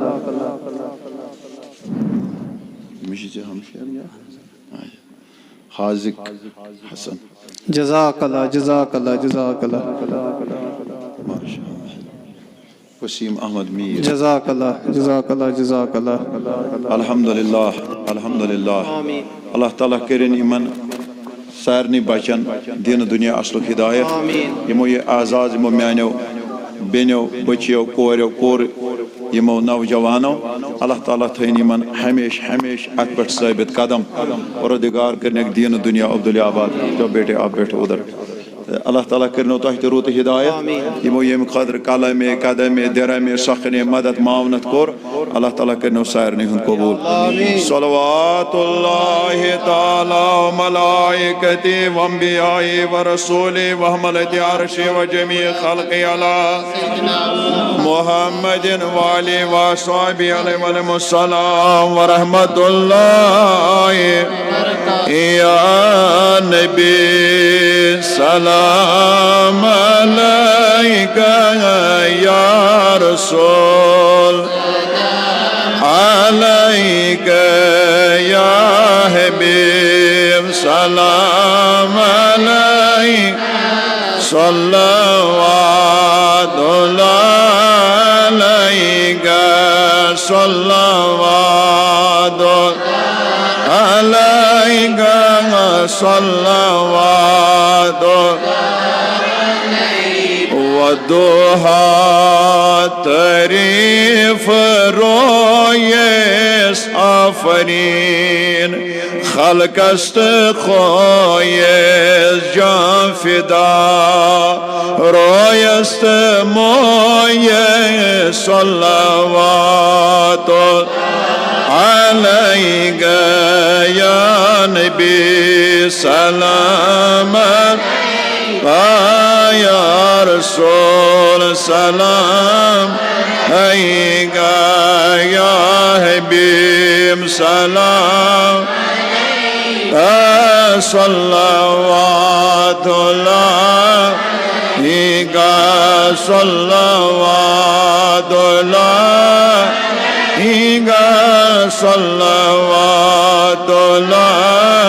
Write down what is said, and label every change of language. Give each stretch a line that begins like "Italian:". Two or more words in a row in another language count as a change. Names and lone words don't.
Arabic: حاذق حسن. جزاک اللہ جزاک اللہ جزاک اللہ. ماشاء اللہ. وسیم احمد میر. جزاک اللہ جزاک اللہ جزاک اللہ. الحمدللہ الحمدللہ.
Kashmiri: اللہ تعالیٰ کرن یمن سارنی بچن دین دنیا اصل ہدایت. یمو یہ اعزاز یمو میانو بینو بچیو کوریو کور یمو نوجوانو اللہ تعالیٰ تھین یمن ہمیش ہمیش ات پہ ثابت قدم. پروردگار کرنے دین دنیا عبداللہ آباد.
Urdu: جو بیٹے آپ بیٹھے ادھر.
Kashmiri: اللہ تعالیٰ کرنو تہ تہ روت ہدایت. یمو یم خاطر قلم قدم درم سخن مدد معاونت کور اللہ تعالیٰ کرنو سارنی ہند قبول.
Arabic: صلوات اللہ تعالی و ملائکتی و انبیائی و رسولی و حملت عرش و جمیع خلق علی محمد و آلہ و صحابہ علیہ السلام و رحمت اللہ یا نبی سلام علیکہ یا رسول علیکہ یا حبیب سلام علیکہ صلوات اللہ علیکہ صلوات علیکہ
Persian: صلوات ودوحا تعریف رویس آفرین خلق است خویس جان فدا رویست مویس
Arabic: صلوات علیکہ یا نبی سلام یا رسول سلام علیکہ یا حبیب سلام صلوات اللہ علیکہ صلوات اللہ علیکہ صلوات اللہ.